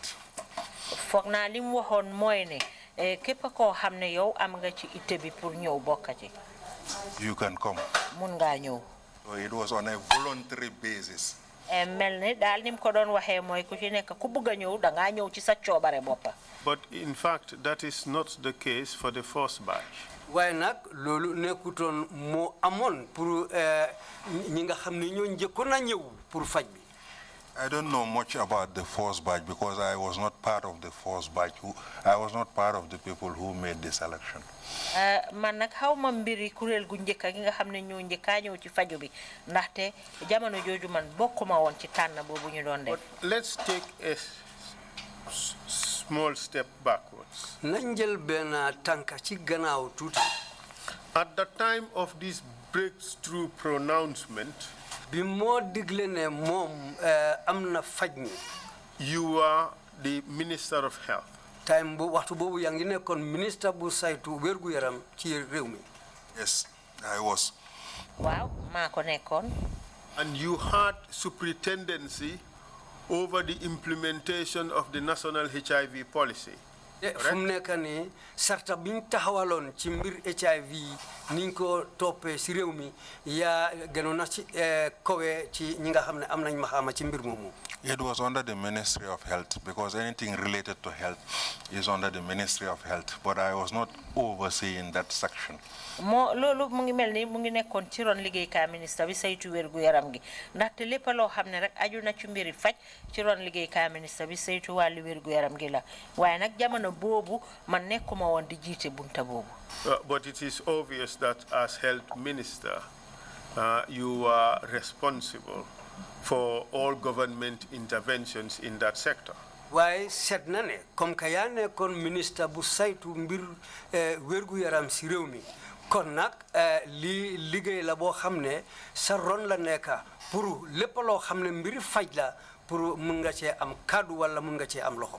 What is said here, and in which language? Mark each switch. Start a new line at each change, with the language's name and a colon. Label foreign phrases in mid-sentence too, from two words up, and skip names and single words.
Wolof: foog naa li mu waxoon mooy ne képp koo xam ne yow am nga ci itte bi pour ñëw bokk ci.
English: You can come.
Wolof: mun ngaa ñëw.
English: So it was on a voluntary basis.
Wolof: mel ne daal ni mu ko doon waxee mooy ku ci nekk ku bëgg a ñëw da ngaa ñëw ci sa coobare boppa.
English: But in fact, that is not the case for the first batch.
Wolof: waaye nag loolu nekkutoon moo amoon pour ñi nga xam ne ñoo njëkkoon a ñëw pour faj bi.
English: I don't know much about the first batch because I was not part of the first batch. I was not part of the people who made the selection.
Wolof: man nag xaw ma mbiri kuréel gu njëkk gi nga xam ne ñoo njëkkaa ñëw ci faju bi ndaxte jamono jooju man bokkuma woon ci tànn boobu ñu doon def.
English: Let's take a small step backwards.
Wolof: nañ jël benn tànka ci gannaaw tuuti.
English: At the time of this breakthrough pronouncement,
Wolof: bi moo digle ne moom am na faj mi.
English: you are the Minister of Health.
Wolof: time bu waxtu boobu yaa ngi nekkoon ministre bu saytu wérgu yaram ci réew mi.
English: Yes, I was.
Wolof: waaw maa ko nekkoon.
English: And you had superintendency over the implementation of the national HIV policy.
Wolof: fu mu nekk nii sarta bi ñu taxawaloon ci mbir HIV ni ñu ko toppee si réew mi yaa gënoon na ci kawe ci ñi nga xam ne am nañ maxaama ci mbir moomu.
English: It was under the Ministry of Health because anything related to health is under the Ministry of Health, but I was not overseeing that section.
Wolof: moo loolu mu ngi mel ni mu ngi nekkoon ci ron liggéeykaay ministre bi saytu wérgu yaram gi ndaxte lépp loo xam ne rek aju na ci mbiri faj ci ron liggéeykaay ministre bi saytu wàllu wérgu yaram gi la waaye nag jamono boobu man nekkuma woon di jiite bunta boobu.
English: But it is obvious that as health minister, you are responsible for all government interventions in that sector.
Wolof: waaye seet na ne
French: comme que
Wolof: yaa nekkoon ministre bu saytu mbir wérgu yaram si réew mi kon nag lii liggéey la boo xam ne sa ron la nekka pour lépp loo xam ne mbiri faj la pour mun nga cee am kàddu wala mun nga cee am loxo.